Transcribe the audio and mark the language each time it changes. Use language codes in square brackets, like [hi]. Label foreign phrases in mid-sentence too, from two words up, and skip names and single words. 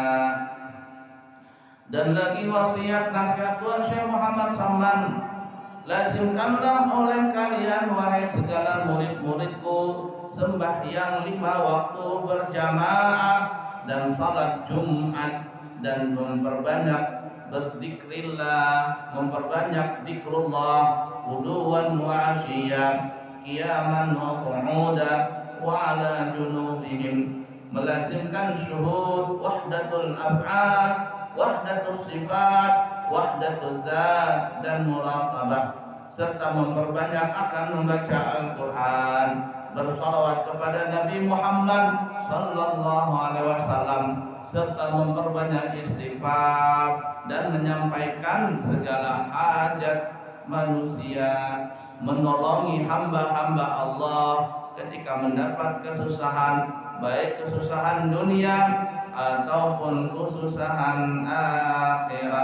[id] Dan lagi wasiat nasihat Tuan Syekh Muhammad Saman, lazimkanlah oleh kalian wahai segala murid-muridku sembahyang 5 waktu berjamaah dan salat Jumat, dan memperbanyak berzikrillah, memperbanyak zikrullah [ar] غدوا وعشيا قياما وقعودا و على جنوبهم, [id] melazimkan [ar] شهود وحدة الأفعال, وحدة الصفات, وحدة الذات, [id] dan muraqabah, serta memperbanyak akan membaca Al-Quran, bersalawat kepada Nabi Muhammad [ar] صلى الله عليه وسلم, [id] serta memperbanyak istighfar dan menyampaikan segala hajat manusia, menolongi hamba-hamba Allah ketika mendapat kesusahan, baik kesusahan dunia ataupun kesusahan akhirat.